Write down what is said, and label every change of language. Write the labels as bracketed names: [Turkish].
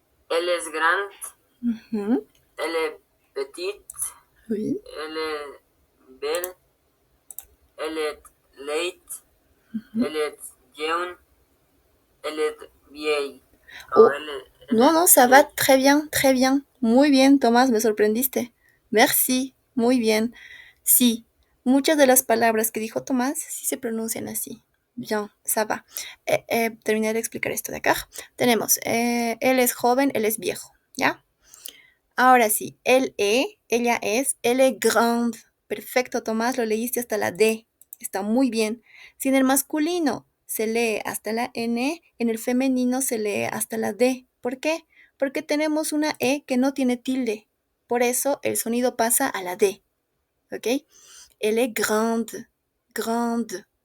[French] Elle est grande, elle est petite, Oui. elle est belle, elle est late, elle est jeune, elle est vieille. Oh. No, ça va très bien, très bien. [Spanish] Muy bien, Tomás, me sorprendiste. Merci, muy bien. Sí, muchas de las palabras que dijo Tomás sí se pronuncian así. [French] Bien, ça va. [Spanish] Terminé de explicar esto de acá. Tenemos, él es joven, él es viejo, ¿ya? Ahora sí, ella es, [French] elle est grande. [Spanish] Perfecto, Tomás, lo leíste hasta la D. Está muy bien. Si en el masculino se lee hasta la N, en el femenino se lee hasta la D. ¿Por qué? Porque tenemos una E que no tiene tilde. Por eso el sonido pasa a la D. ¿Ok? [French] Elle est grande. [Spanish] Grande.